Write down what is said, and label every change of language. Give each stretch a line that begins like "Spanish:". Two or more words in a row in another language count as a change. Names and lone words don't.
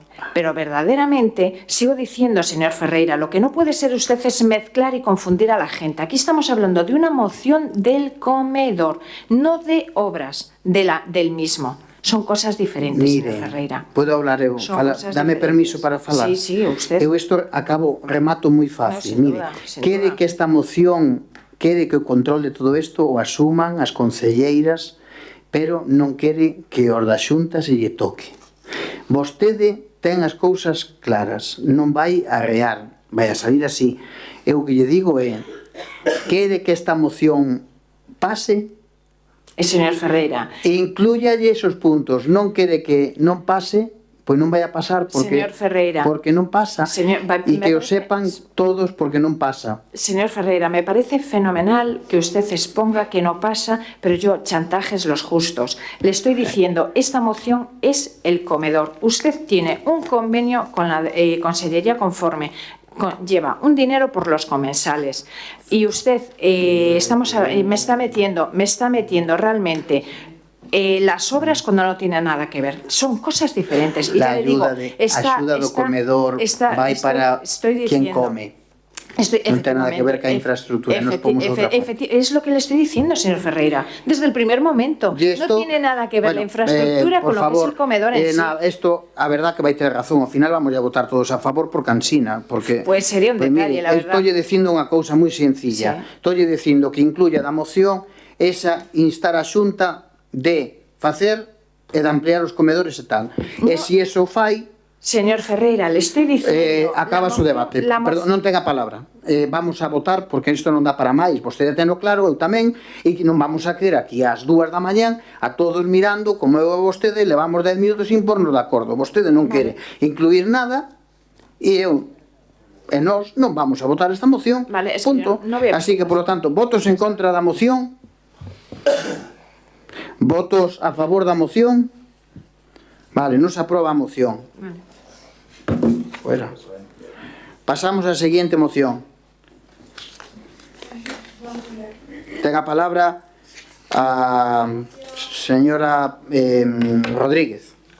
Spanish: Pero verdaderamente, sigo diciendo, señor Ferreira, lo que no puede ser usted es mezclar y confundir a la gente. Aquí estamos hablando de una moción del comedor, no de obras del mismo. Son cosas diferentes, Mire, señor Ferreira. puedo hablar eu? Son cosas
Galician: Dame
Spanish: diferentes.
Galician: permiso para falar.
Spanish: Sí, sí, usted.
Galician: Eu isto remato moi fácil.
Spanish: No, sin Mire, duda, sin
Galician: quere
Spanish: duda.
Galician: que esta moción, quere que o control de todo isto o asuman as concelleiras, pero non quere que os da Xunta se lle toque. Vostede ten as cousas claras, non vai a rear, vai a salir así. Eu o que lle digo é, quere que esta moción pase,
Spanish: Señor Ferreira,
Galician: inclúyalle esos puntos, non quere que non pase, pois non vai a pasar porque
Spanish: Señor Ferreira.
Galician: porque non pasa.
Spanish: Señor,
Galician: E
Spanish: me
Galician: que o parece- sepan todos porque non pasa.
Spanish: Señor Ferreira, me parece fenomenal que usted exponga que no pasa, pero yo chantajes los justos. Le estoy diciendo, esta moción es el comedor. Usted tiene un convenio con la Consellería conforme. Lleva un dinero por los comensales y usted me está metiendo realmente las obras cuando no tienen nada que ver. Son cosas diferentes. Y La ya le digo,
Galician: ayuda do comedor vai para quen come. Non ten nada que ver ca infraestructura, nos pomos outra parte.
Spanish: Es lo que le estoy diciendo, señor Ferreira, desde el primer momento. Y esto, no tiene nada que ver bueno, la infraestructura por con lo favor, que es el comedor en sí.
Galician: Esto, a verdad que vai ter razón, ao final vamos a votar todos a favor por cansina, porque
Spanish: Pues sería un detalle, la verdad.
Galician: Estou dicindo unha cousa moi sencilla.
Spanish: Sí.
Galician: Estou dicindo que incluya da moción esa instar a Xunta de facer e de ampliar os comedores e tal. E se eso fai,
Spanish: Señor Ferreira, le estoy diciendo...
Galician: acaba o debate. Perdón, non ten a palabra. Vamos a votar porque isto non dá para máis. Vostede teno claro, eu tamén, e que non vamos a quedar aquí ás 2 da mañán a todos mirando como eu e vostede levamos 10 minutos sin pornos de acordo. Vostede non quere incluir nada e eu e nós non vamos a votar esta moción. Vale,
Spanish: es que
Galician: punto.
Spanish: yo no voy a- Así que, por lo tanto, votos en contra
Galician: da moción. Votos a favor da moción? Vale, non se aproba a moción.
Spanish: Fuera.
Galician: Pasamos á seguinte moción. Ten a palabra a señora Rodríguez.